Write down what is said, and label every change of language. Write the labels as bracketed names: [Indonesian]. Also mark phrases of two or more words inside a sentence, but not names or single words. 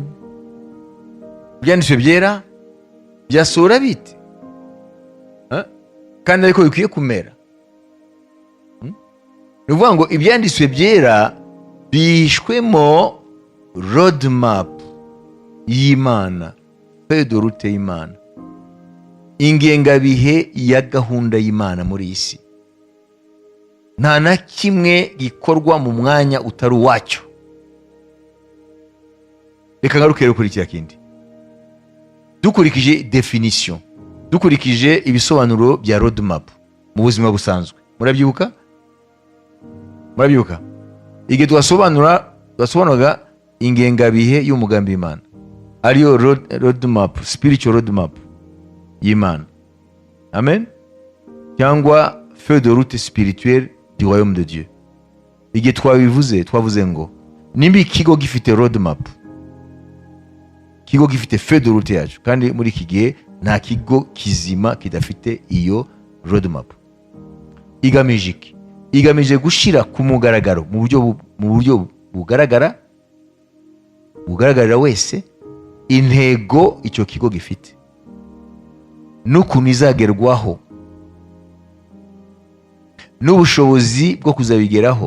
[Kinyarwanda] Ibyanditswe byera byasohora bite, kandi ariko bikwiye kumera. Ni ukuvuga ngo ibyanditswe byera bihishwemo roadmap y'Imana, [French] feuille de route [Kinyarwanda] y'Imana, ingengabihe ya gahunda y'Imana muri iyi si. Nta na kimwe gikorwa mu mwanya utari uwacyo. Reka ngarukire kuri cya kindi. Dukurikije definition, dukurikije ibisobanuro bya roadmap mu buzima busanzwe, murabyibuka? Igihe twasobanuraga ingengabihe y'umugambi w'Imana, ariyo roadmap, [English] spiritual roadmap [Kinyarwanda] y'Imana. Amen. [French] Cyangwa feuille de route spirituelle du royaume de Dieu. [Kinyarwanda] Igihe twavuze ngo nimba ikigo gifite roadmap, ikigo gifite [French] feuille de route [Kinyarwanda] yacu, kandi muri iki gihe nta kigo kizima kidafite iyo roadmap. Igamije iki? Igamije gushira ku mugaragaro, mu buryo bugaragarira wese, intego icyo kigo gifite n'ukuntu izagerwaho, n'ubushobozi bwo kuzabigeraho.